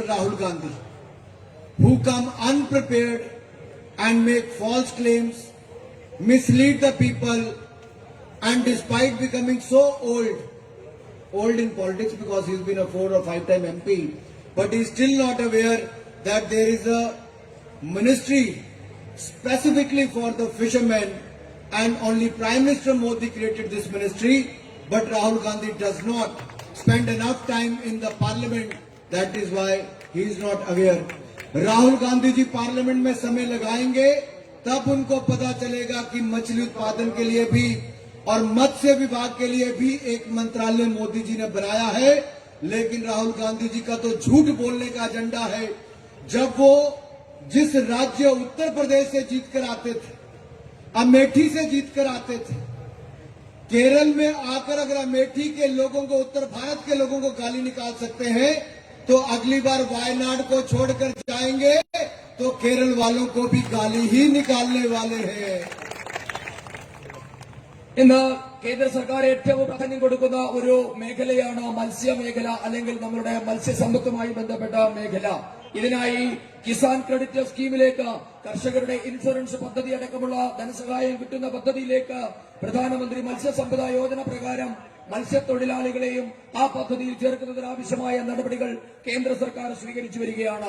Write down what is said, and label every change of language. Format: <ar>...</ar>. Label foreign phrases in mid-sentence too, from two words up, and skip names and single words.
<en>Rahul Gandhi, who come unprepared and make false claims, mislead the people, and despite becoming so old in politics because he's been a 4 or 5 time MP, but he's still not aware that there is a ministry specifically for the fishermen, and only Prime Minister Modi created this ministry, but Rahul Gandhi does not spend enough time in the parliament. That is why he is not aware.</en> <hi>Rahul Gandhi ji parliament में समय लगाएंगे तब उनको पता चलेगा कि मछली उत्पादन के लिए भी और मत्स्य विभाग के लिए भी एक मंत्रालय मोदी जी ने बनाया है, लेकिन राहुल गांधी जी का तो झूठ बोलने का एजेंडा है. जब वो जिस राज्य उत्तर प्रदेश से जीत कर आते थे, अमेठी से जीत कर आते थे, केरल में आकर अगर अमेठी के लोगों को, उत्तर भारत के लोगों को गाली निकाल सकते हैं, तो अगली बार वायनाड को छोड़कर जाएंगे तो केरल वालों को भी गाली ही निकालने वाले हैं।</hi> <ml>ഇന്ന് കേന്ദ്ര സർക്കാർ ഏറ്റവും പ്രാധാന്യം കൊടുക്കുന്ന ഒരു മേഖലയാണ് മത്സ്യമേഖല, അല്ലെങ്കിൽ നമ്മുടെ മത്സ്യസമ്പത്തുമായി ബന്ധപ്പെട്ട മേഖല. ഇതിനായി കിസാൻ ക്രെഡിറ്റ് സ്കീമിലേക്ക്, കർഷകരുടെ ഇൻഷുറൻസ് പദ്ധതി അടക്കമുള്ള ധനസഹായം കിട്ടുന്ന പദ്ധതിയിലേക്ക് പ്രധാനമന്ത്രി മത്സ്യസമ്പദ യോജന പ്രകാരം മത്സ്യത്തൊഴിലാളികളെയും ആ പദ്ധതിയിൽ ചേർക്കുന്നതിനാവശ്യമായ നടപടികൾ കേന്ദ്ര സർക്കാർ സ്വീകരിച്ചു വരികയാണ്.</ml>